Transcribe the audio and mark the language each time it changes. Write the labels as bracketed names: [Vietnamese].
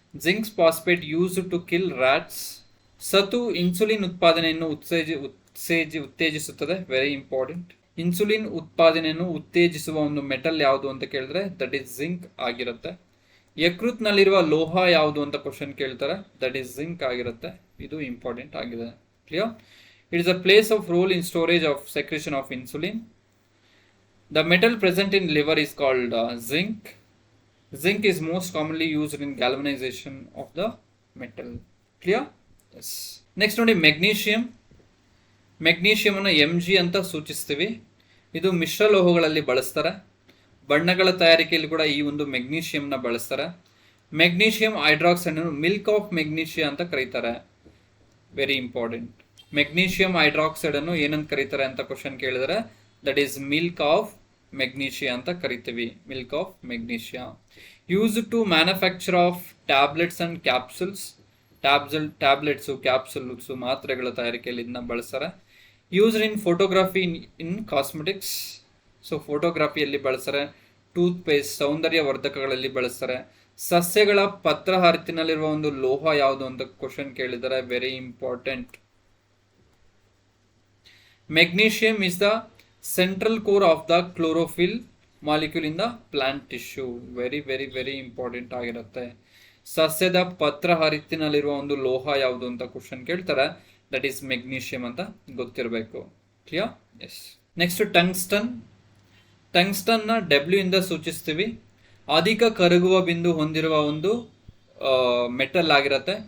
[English] Zinc phosphate use to kill rats. [Kannada] ಸತು insulin ಉತ್ಪಾದನೆಯನ್ನು ಉತ್ತೇಜಿಸುತ್ತದೆ. [English] Very important. [Kannada] ಇನ್ಸುಲಿನ್ ಉತ್ಪಾದನೆಯನ್ನು ಉತ್ತೇಜಿಸುವ ಒಂದು ಮೆಟಲ್ ಯಾವುದು ಅಂತ ಕೇಳಿದ್ರೆ [English] that is zinc [Kannada] ಆಗಿರುತ್ತೆ. ಯಕೃತ್ ನಲ್ಲಿರುವ ಲೋಹ ಯಾವುದು ಅಂತ ಕ್ವಶನ್ ಕೇಳ್ತಾರೆ. ದಟ್ ಈಸ್ ಜಿಂಕ್ ಆಗಿರುತ್ತೆ. ಇದು ಇಂಪಾರ್ಟೆಂಟ್ ಆಗಿದೆ. Clear? [English] It is a place of role in storage of secretion of insulin. The metal present in liver is called zinc. Zinc is most commonly used in galvanization of the metal. Clear? Yes. [Kannada] Next ನೋಡಿ magnesium. Magnesium ಅನ್ನು Mg ಅಂತ ಸೂಚಿಸ್ತೀವಿ. ಇದು ಮಿಶ್ರ ಲೋಹಗಳಲ್ಲಿ ಬಳಸ್ತಾರೆ. ಬಣ್ಣಗಳ ತಯಾರಿಕೆಯಲ್ಲಿ ಕೂಡ ಈ ಒಂದು ಮೆಗ್ನೀಷಿಯಂನ ಬಳಸ್ತಾರೆ. ಮೆಗ್ನೀಷಿಯಂ ಹೈಡ್ರಾಕ್ಸೈಡ್ ಅನ್ನು ಮಿಲ್ಕ್ ಆಫ್ ಮೆಗ್ನೀಷಿಯಾ ಅಂತ ಕರೀತಾರೆ. [English] Very important. [Kannada] ಮೆಗ್ನೀಷಿಯಂ ಹೈಡ್ರಾಕ್ಸೈಡ್ ಅನ್ನು ಏನಂತ ಕರೀತಾರೆ ಅಂತ ಕ್ವಶನ್ ಕೇಳಿದರೆ [English] that is milk of magnesia [Kannada] ಅಂತ ಕರಿತೀವಿ. [English] Milk of magnesia. Use to manufacture of tablets and capsules. [Kannada] Tablets, capsules, ಮಾತ್ರೆಗಳ ತಯಾರಿಕೆಯಲ್ಲಿ ಇದನ್ನ ಬಳಸ್ತಾರೆ. [English] Used in photography, in cosmetics. [Kannada] So ಫೋಟೋಗ್ರಫಿಯಲ್ಲಿ ಬಳಸ್ತಾರೆ. ಟೂತ್ ಪೇಸ್ಟ್, ಸೌಂದರ್ಯ ವರ್ಧಕಗಳಲ್ಲಿ ಬಳಸ್ತಾರೆ. ಸಸ್ಯಗಳ ಪತ್ರ ಹರಿತಿನಲ್ಲಿರುವ ಒಂದು ಲೋಹ ಯಾವುದು ಅಂತ ಕ್ವಶನ್ ಕೇಳಿದರೆ [English] Very important. Magnesium is the central core of the chlorophyll molecule in the plant tissue. Very very very important ಆಗಿರುತ್ತೆ. [Kannada] ಸಸ್ಯದ ಪತ್ರ ಹರಿತಿನಲ್ಲಿರುವ ಒಂದು ಲೋಹ ಯಾವುದು ಅಂತ ಕ್ವಶನ್ ಕೇಳ್ತಾರೆ. [English] that is magnesium [Kannada] ಅಂತ ಗೊತ್ತಿರಬೇಕು. Clear? S. Next tungsten. Tungsten ನ W ಇಂದ ಸೂಚಿಸ್ತೀವಿ. ಅಧಿಕ ಕರಗುವ ಬಿಂದು ಹೊಂದಿರುವ ಒಂದು ಮೆಟಲ್ ಆಗಿರುತ್ತೆ.